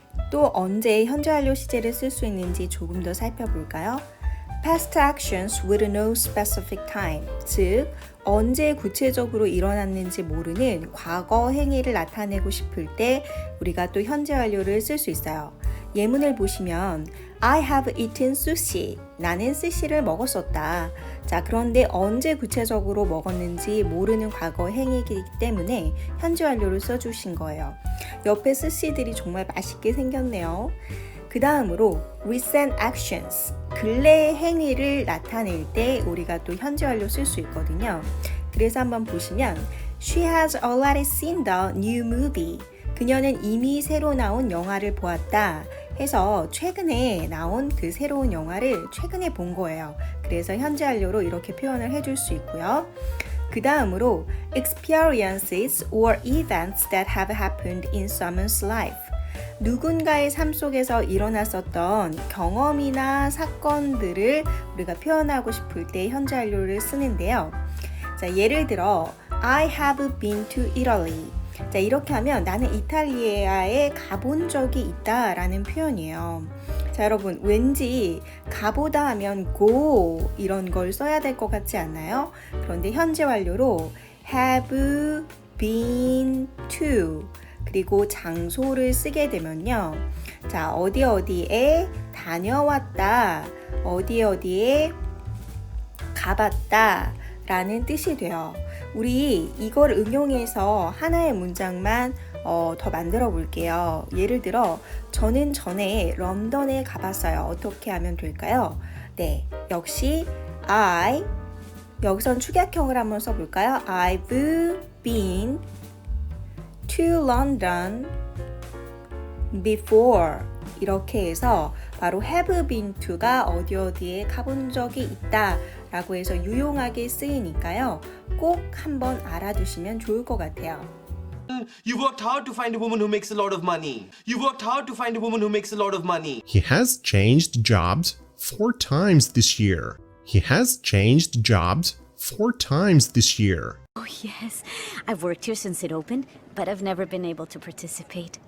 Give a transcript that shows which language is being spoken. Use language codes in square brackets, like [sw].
[ko] 또 언제 현재 완료 시제를 쓸 수 있는지 조금 더 살펴볼까요? [en] past actions with no specific time, [ko] 즉 언제 구체적으로 일어났는지 모르는 과거 행위를 나타내고 싶을 때 우리가 또 현재 완료를 쓸 수 있어요. [en] 예문을 보시면 I have eaten sushi. [ko] 나는 스시를 먹었었다. 자, 그런데 언제 구체적으로 먹었는지 모르는 과거 행위이기 때문에 현재 완료를 써주신 거예요. 옆에 스시들이 정말 맛있게 생겼네요. 그 다음으로 [en] recent actions, [ko] 근래의 행위를 나타낼 때 우리가 또 현재 완료 쓸 수 있거든요. [en] 그래서 한번 보시면 She has already seen the new movie. [ko] 그녀는 이미 새로 나온 영화를 보았다 해서 최근에 나온 그 새로운 영화를 최근에 본 거예요. 그래서 현재 완료로 이렇게 표현을 해줄 수 있고요. [en] 그 다음으로 experiences or events that have happened in someone's life. [ko] 누군가의 삶 속에서 일어났었던 경험이나 사건들을 우리가 표현하고 싶을 때 현재 완료를 쓰는데요. [en] 자, 예를 들어 I have been to Italy. [ko] 자, 이렇게 하면 나는 이탈리아에 가본 적이 있다 라는 표현이에요. 자, 여러분 왠지 가보다 하면 go 이런 걸 써야 될 것 같지 않나요? 그런데 현재 완료로 have been to 그리고 장소를 쓰게 되면요. 자, 어디에 다녀왔다, 어디에 가봤다 라는 뜻이 돼요. 우리 이걸 응용해서 하나의 문장만 더 만들어 볼게요. 예를 들어 저는 전에 런던에 가봤어요. 어떻게 하면 될까요? 네, 역시 I, 여기선 축약형을 한번 써볼까요? [en] I've been to London before. [ko] 이렇게 해서 바로 have been to가 어디에 가본 적이 있다 라고 해서 유용하게 쓰이니까요. 꼭 한번 알아두시면 좋을 것 같아요. [en] You worked hard to find a woman who makes a lot of money. You worked hard to find a woman who makes a lot of money. He has changed jobs 4 times this year. He has changed jobs 4 times this year. Oh, yes. I've worked here since it opened, but I've never been able to participate.